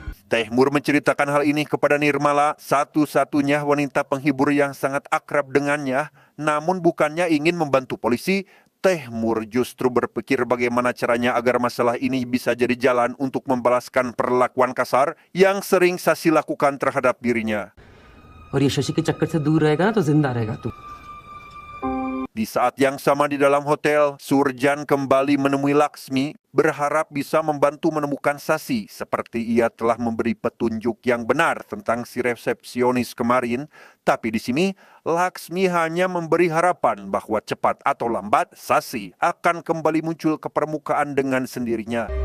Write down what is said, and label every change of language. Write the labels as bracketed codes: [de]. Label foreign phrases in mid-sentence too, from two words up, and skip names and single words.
[id] Tehmur menceritakan hal ini kepada Nirmala, satu-satunya wanita penghibur yang sangat akrab dengannya, namun bukannya ingin membantu polisi. Tehmur justru berpikir bagaimana caranya agar masalah ini bisa jadi jalan untuk membalaskan perlakuan kasar yang sering Sasi lakukan terhadap dirinya. [hi] और ये शशि के चक्कर से दूर रहेगा ना तो जिंदा रहेगा तू। [id] Di saat yang sama di dalam hotel, Surjan kembali menemui Laksmi, berharap bisa membantu menemukan Sasi seperti ia telah memberi petunjuk yang benar tentang si resepsionis kemarin. Tapi di sini, Laksmi hanya memberi harapan bahwa cepat atau lambat Sasi akan kembali muncul ke permukaan dengan sendirinya.